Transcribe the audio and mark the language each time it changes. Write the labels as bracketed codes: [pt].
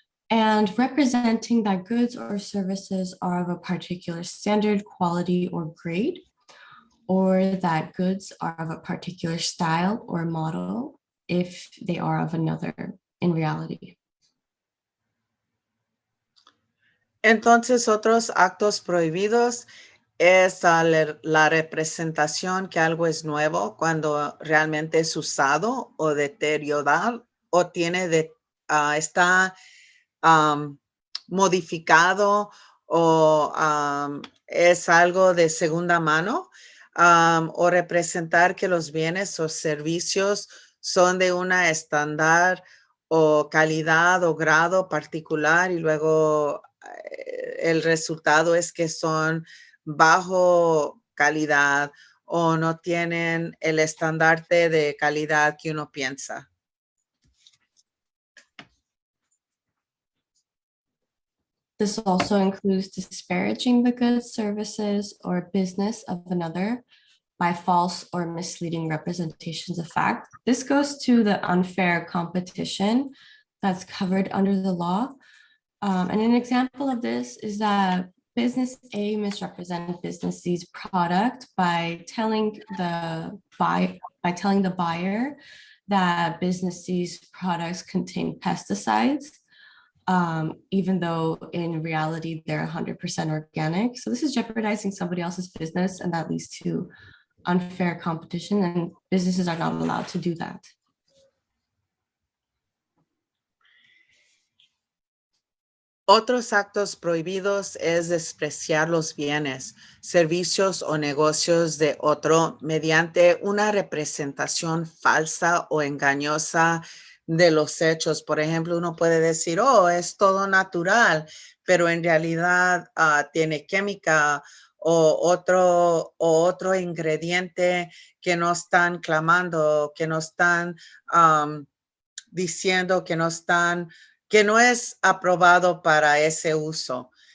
[en] And representing that goods or services are of a particular standard, quality, or grade, or that goods are of a particular style or model if they are of another in reality. [es] Entonces, otros actos prohibidos es la representación que algo es nuevo cuando realmente es usado o deteriorado o está modificado o es algo de segunda mano, o representar que los bienes o servicios son de una estándar o calidad o grado particular y luego el resultado es que son bajo calidad o no tienen el estandarte de calidad que uno piensa. [en] This also includes disparaging the goods, services, or business of another by false or misleading representations of fact. This goes to the unfair competition that's covered under the law. And an example of this is that business A misrepresented business C's product by telling the buyer that business C's products contain pesticides, even though in reality they're 100% organic. So this is jeopardizing somebody else's business, and that leads to unfair competition, and businesses are not allowed to do that. [es] Otros actos prohibidos es despreciar los bienes, servicios o negocios de otro mediante una representación falsa o engañosa de los hechos. Por ejemplo, uno puede decir, oh, es todo natural, pero en realidad tiene química o otro ingrediente que no están clamando, que no están diciendo que no es aprobado para ese uso.